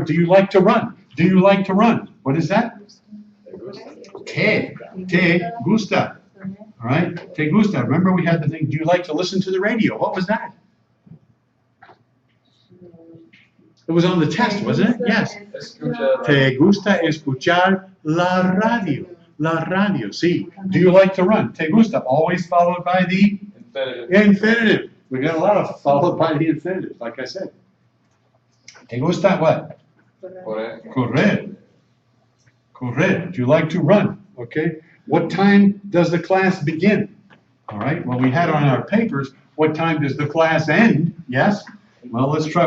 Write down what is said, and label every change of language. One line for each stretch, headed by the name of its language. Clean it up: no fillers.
English: Do you like to run? Do you like to run? What is that?
Spanish: Te gusta.
English: All right,
Spanish: te gusta.
English: Remember we had the thing, do you like to listen to the radio? What was that? It was on the test, wasn't it? Yes.
Spanish: Te gusta escuchar la radio. La radio, sí.
English: Do you like to run?
Spanish: Te gusta,
English: always followed by the infinitive. We got a lot of followed by the infinitive, like I said.
Spanish: Te gusta
English: what?
Spanish: Correr. Correr.
English: Do you like to run? Okay. What time does the class begin? All right. Well, we had on our papers, what time does the class end? Yes. Well, let's try.